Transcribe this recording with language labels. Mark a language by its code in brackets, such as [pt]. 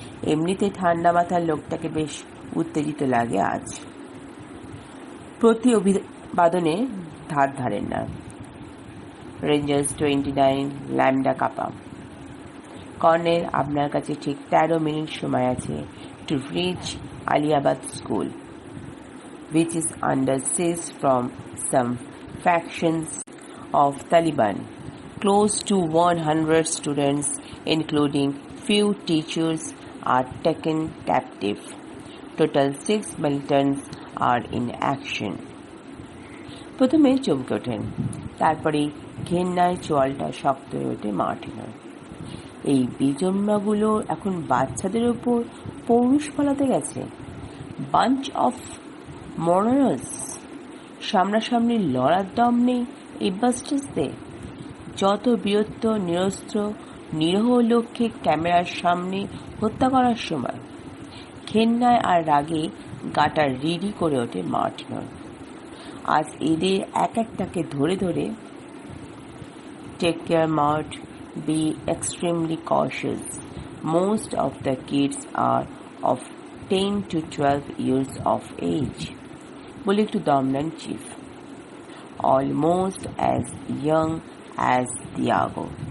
[bn] এমনিতে ঠান্ডা মাথার লোকটাকে বেশ উত্তেজিত লাগে আজ। প্রতি অভিবাদনে ধার ধারেন না। রেঞ্জার্স 29 ল্যামডা কাপা। কর্নেল, আপনার কাছে ঠিক 13 মিনিট সময় আছে [en] To reach Aliabad School, which is under siege from some factions of Taliban. Close to 100 students, including few teachers, are taken captive. Total 6 militants are in action. [bn] প্রথমে চমকে ওঠেন, তারপরে ঘেন্নায় চোয়ালটা শক্ত হয়ে ওঠে মার্টিনার। এই বিজন্মাগুলো এখন বাচ্চাদের ওপর পৌরুষ ফলাতে গেছে। [en] Bunch of morons. [bn] সামনাসামনি লড়ার দম নেই এই বাস্টার্সদের। যত বীরত্ব নিরস্ত্র নিরহ লোককে ক্যামেরার সামনে হত্যা করার সময়। ঘেন্নায় আর রাগে গাটা রিডি করে ওঠে মার্টিনার। আজ এদের এক একটাকে ধরে ধরে [en] Take care Mart, be extremely cautious. Most of the kids are of 10 to 12 years of age. [bn] বলে একটু দম নেন chief. [en] Almost as young as Tiago.